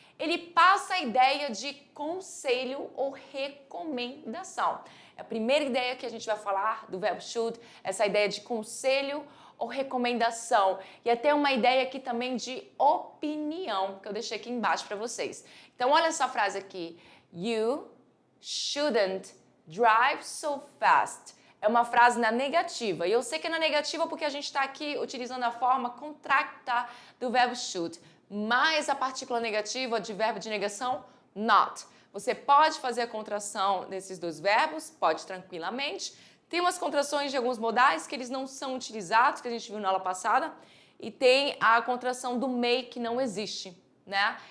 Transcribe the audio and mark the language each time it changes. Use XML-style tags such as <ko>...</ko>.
<pt>Ele passa a ideia de conselho ou recomendação. É a primeira ideia que a gente vai falar do verbo should, essa ideia de conselho ou recomendação. E até uma ideia aqui também de opinião, que eu deixei aqui embaixo para vocês. Então, olha essa frase aqui.</pt> <en>You shouldn't drive so fast.</en> <pt>É uma frase na negativa. E eu sei que é na negativa porque a gente está aqui utilizando a forma contracta do verbo should. Mais a partícula negativa de verbo de negação, not. Você pode fazer a contração desses dois verbos, pode tranquilamente. Tem umas contrações de alguns modais que eles não são utilizados, que a gente viu na aula passada, e tem a contração do may, que não existe, né?</pt>